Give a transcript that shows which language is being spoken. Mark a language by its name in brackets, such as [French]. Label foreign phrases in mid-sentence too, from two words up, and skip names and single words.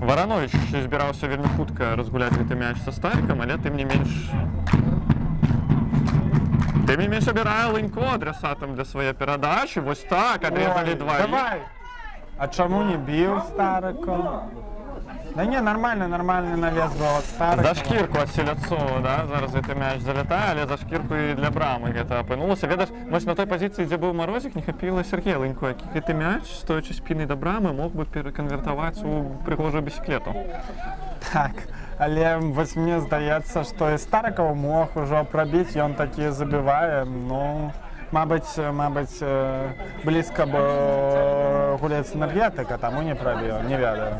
[Belarusian] Варанович збіраўся вельмі хутка разгуляць гэты мяч са Старыкам, але тым не менш абірае Лынько адрасатам для свае перадачы. Вось так, адрезалі дваіх. давай! А чаму не біў Старыка? [Russian] Да не, нормальный навес был от Старыка. [Belarusian] За шкірку ад Селядцова, да? Зараз гэты мяч залятае, але за шкірку і для брамы гэта апынулася. Ведаш, вось на той пазіцыі, дзе быў Марозік, не хапіла Сергея Лынько, які гэты мяч, стоячы спінай да брамы, мог бы пераканвертаваць у прыгожую бісіклету. Так, але вось мне здаецца, што і Старыкаў мог ужо прабіць, ён такі забівае, ну, мабыць, блізка бы гулец энергетыка, таму не прабіў, не ведаю.